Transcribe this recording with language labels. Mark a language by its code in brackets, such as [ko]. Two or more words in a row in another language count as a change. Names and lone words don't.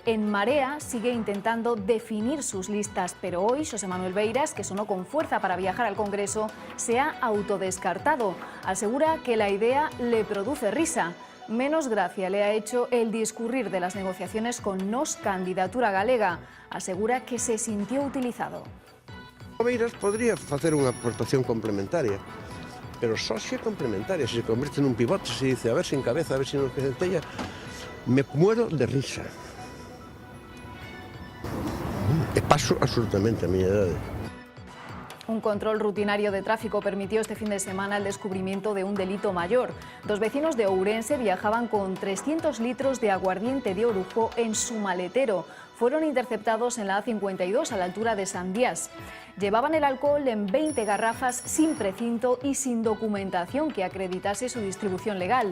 [es] En Marea sigue intentando definir sus listas, pero hoy Xosé Manuel Beiras, que sonó con fuerza para viajar al Congreso, se ha autodescartado. Asegura que la idea le produce risa. Menos gracia le ha hecho el discurrir de las negociaciones con Nos Candidatura Galega. Asegura que se sintió utilizado. [gl] Beiras podría facer unha aportación complementaria, pero só se é complementaria, [es] se convierte [gl] nun pivote, [es] se dice [gl] a ver se encabeza, a ver se non centella, [es] me muero de risa. [gl] E paso absolutamente a miña idade. [es] Un control rutinario de tráfico permitió este fin de semana el descubrimiento de un delito mayor. Dos vecinos de Ourense viajaban con 300 litros de aguardiente de Orujo en su maletero. Fueron interceptados en la A52 a la altura de Sandiás. Llevaban el alcohol en 20 garrafas sin precinto y sin documentación que acreditase su distribución legal.